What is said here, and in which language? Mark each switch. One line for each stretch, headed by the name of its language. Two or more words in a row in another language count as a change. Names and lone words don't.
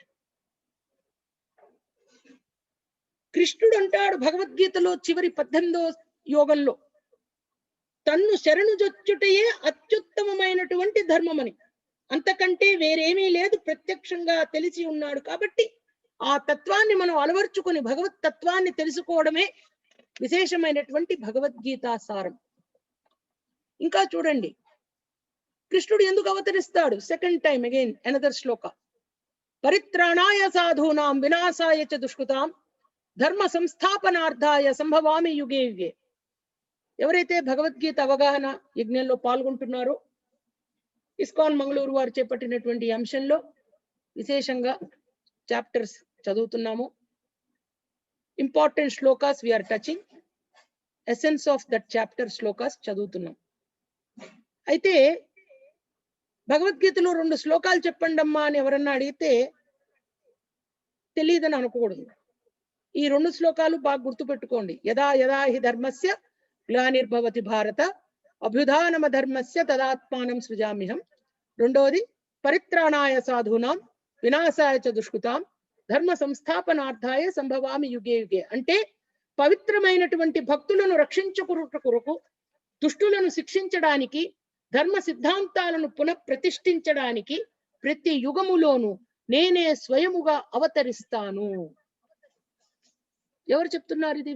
Telugu: కృష్ణుడు అంటాడు భగవద్గీతలో చివరి 18వ యోగంలో తన్ను శరణు జొచ్చుటయే అత్యుత్తమమైనటువంటి ధర్మమని, అంతకంటే వేరేమీ లేదు, ప్రత్యక్షంగా తెలిసి ఉన్నాడు. కాబట్టి ఆ తత్వాన్ని మనం అలవర్చుకొని భగవత్ తత్వాన్ని తెలుసుకోవడమే విశేషమైనటువంటి భగవద్గీతా సారం. ఇంకా చూడండి కృష్ణుడు ఎందుకు అవతరిస్తాడు.
English: second time again another శ్లోక.
Sanskrit: పరిత్రాణాయ సాధూనాం వినాశాయ చ దుష్కృతాం ధర్మ సంస్థాపనార్థాయ సంభవామి యుగే యుగే.
Telugu: ఎవరైతే భగవద్గీత అవగాహన యజ్ఞంలో పాల్గొంటున్నారో ఇస్కాన్ మంగళూరు వారు చేపట్టినటువంటి అంశంలో విశేషంగా చాప్టర్స్ చదువుతున్నాము.
English: important shlokas we are touching, essence of that chapter shlokas చదువుతున్నాం.
Telugu: అయితే భగవద్గీతలో 2 శ్లోకాలు చెప్పండి అమ్మా అని ఎవరన్నా అడిగితే తెలియదని అనకూడదు. ఈ 2 శ్లోకాలు బాగా గుర్తుపెట్టుకోండి.
Sanskrit: యదా యదా హి ధర్మస్య గ్లానిర్భవతి భారత అభ్యుధానమ ధర్మస్య తదాత్మానం సృజామ్యహం. రెండోది పరిత్రాణాయ సాధూనాం వినాశాయ చ దుష్కృతాం ధర్మ సంస్థాపనార్థాయ సంభవామి యుగే యుగే.
Telugu: అంటే పవిత్రమైనటువంటి భక్తులను రక్షించుకుట కొరకు, దుష్టులను శిక్షించడానికి, ధర్మ సిద్ధాంతాలను పునఃప్రతిష్ఠించడానికి ప్రతి యుగములోను నేనే స్వయముగా అవతరిస్తాను. ఎవరు చెప్తున్నారు ఇది?